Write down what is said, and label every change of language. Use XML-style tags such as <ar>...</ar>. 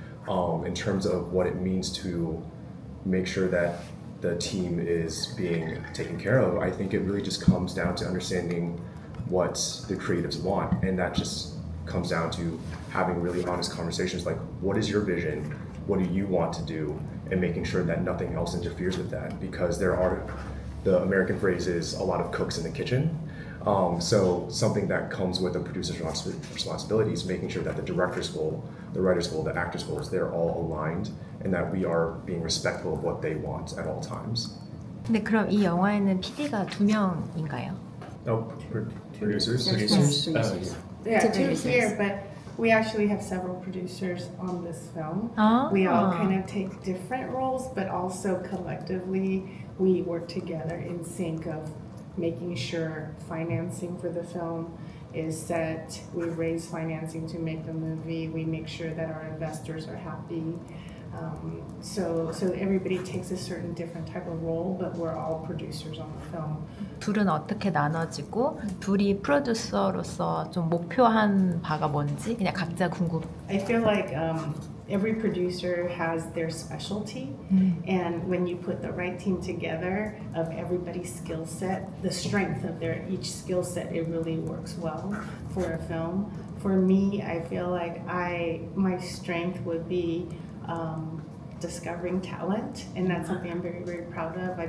<en>In terms of what it means to make sure that the team is being taken care of, I think it really just comes down to understanding what the creatives want, and that just comes down to having really honest conversations, like, what is your vision, what do you want to do, and making sure that nothing else interferes with that, because the American phrase is a lot of cooks in the kitchen. So something that comes with a producer's responsibility is making sure that the director's goal, the writer's goal, the actor's goals, they're all aligned, and that we are being respectful of what they want at all times.</en> <ko>근데 그럼 이 영화에는 PD가 2명인가요?</ko> <en>Producers? Yeah, To they're producers. here, but we actually have several producers on this film. Ah. We all kind of take different roles, but also collectively we work together in sync of making sure financing for the film is set. We raise financing to make the movie. We make sure that our investors are happy. So everybody takes a certain different type of role, but we're all producers on the film.</en> <ko>둘은 어떻게 나눠지고 둘이 프로듀서로서 좀 목표한 바가 뭔지 그냥 각자 궁금.</ko> <en>I feel like every producer has their specialty, and when you put the right team together of everybody's skill set, the strength of their each skill set, it really works well for a film. For me, I feel like my strength would be discovering talent, and that's something I'm very, very proud of.</en>